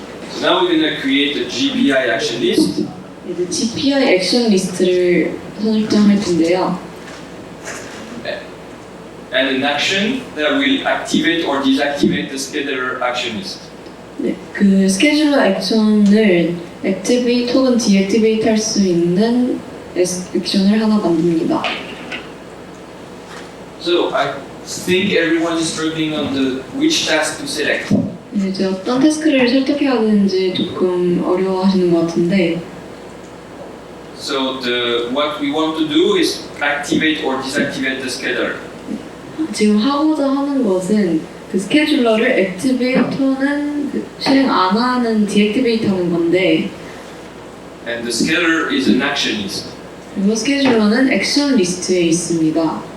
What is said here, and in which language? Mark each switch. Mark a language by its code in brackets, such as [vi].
[en] So now we're going to create a GPI action list. [ko] 이제 GPI 액션 리스트를 설정할 텐데요. [en] And an action that will activate or deactivate the scheduler action list. [ko] 네, 그 스케줄러 액션을 액티베이트 혹은 디액티베이트 할 수 있는 액션을 하나 만듭니다. [en] So I think everyone is struggling on the which task to select. [ko] 이제 어떤 태스크를 선택해야 되는지 조금 어려워하시는 것 같은데 [en] So what we want to do is activate or deactivate the scheduler. [ko] 지금 하고자 하는 것은 그 스케줄러를 액티베이터는 실행 안 하는 디액티베이트 하는 건데 [en] And the scheduler is an action list. [ko] 그리고 스케줄러는 액션 리스트에 있습니다.